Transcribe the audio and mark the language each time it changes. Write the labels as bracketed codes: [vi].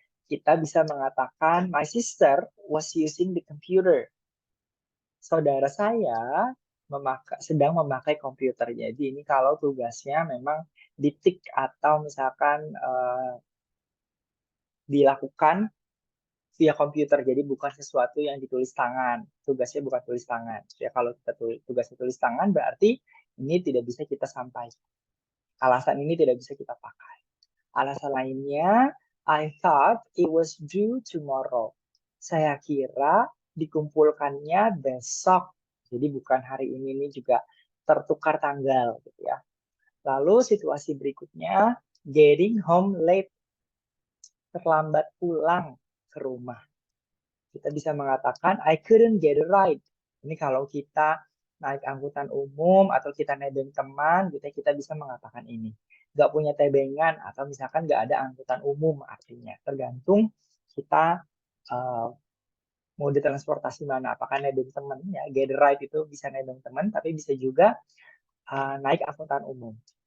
[id] Kita bisa mengatakan, [en] my sister was using the computer. [id] Saudara saya sedang memakai komputer. Jadi ini kalau tugasnya memang ditik atau misalkan dilakukan via komputer, jadi bukan sesuatu yang ditulis tangan. Tugasnya bukan tulis tangan. Ya, kalau kita tugasnya tulis tangan, berarti ini tidak bisa kita sampaikan. Alasan ini tidak bisa kita pakai. Alasan lainnya, [en] I thought it was due tomorrow. [id] Saya kira dikumpulkannya besok. Jadi bukan hari ini juga tertukar tanggal gitu ya. Lalu situasi berikutnya, [en] getting home late. [id] Terlambat pulang ke rumah. Kita bisa mengatakan [en] I couldn't get a ride. [id] Ini kalau kita naik angkutan umum atau kita nebeng teman, kita bisa mengatakan ini. Nggak punya tebengan atau misalkan nggak ada angkutan umum artinya. Tergantung kita mode transportasi mana. Apakah nebeng teman ya, get a ride itu bisa nebeng teman, tapi bisa juga naik angkutan umum.